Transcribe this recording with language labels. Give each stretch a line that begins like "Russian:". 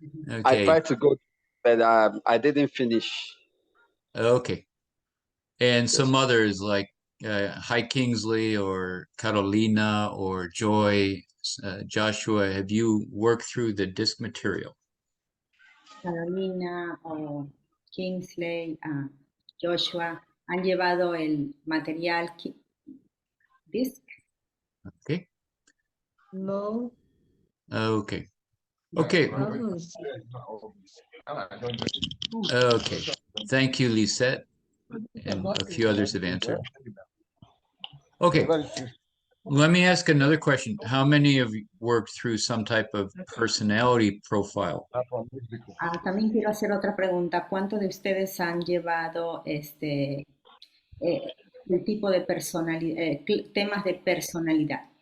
English: Okay. I tried to go, but I didn't finish. Okay. And Yes. some others like Hi Kingsley or Carolina or Joy, Joshua, have you worked through the disc material?
Spanish: Carolina o Kingsley, Joshua, ¿han llevado el material DISC?
English: Okay. No. Okay. Okay. Okay. Thank you, Lisette. And a few others have answered. Okay. Let me ask another question. How many of you worked through some type of personality profile?
Spanish: También quiero hacer otra pregunta. ¿Cuántos de ustedes han llevado el tipo de personalidad, temas de personalidad?